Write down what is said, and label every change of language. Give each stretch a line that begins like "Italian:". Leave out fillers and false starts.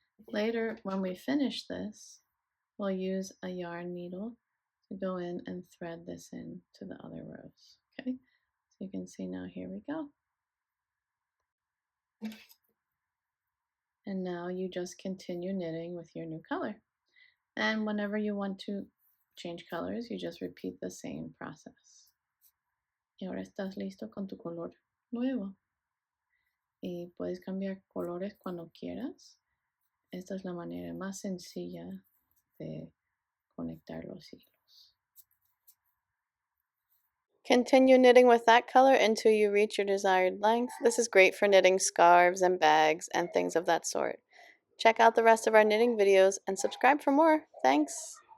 English: Later, when we finish this, we'll use a yarn needle to go in and thread this in to the other rows. Okay, so you can see now, here we go. And now you just continue knitting with your new color. And whenever you want to change colors, you just repeat the same process.
Spanish: Y ahora estás listo con tu color nuevo. Y puedes cambiar colores cuando quieras. Esta es la manera más sencilla de conectar los hilos.
English: Continue knitting with that color until you reach your desired length. This is great for knitting scarves and bags and things of that sort. Check out the rest of our knitting videos and subscribe for more. Thanks!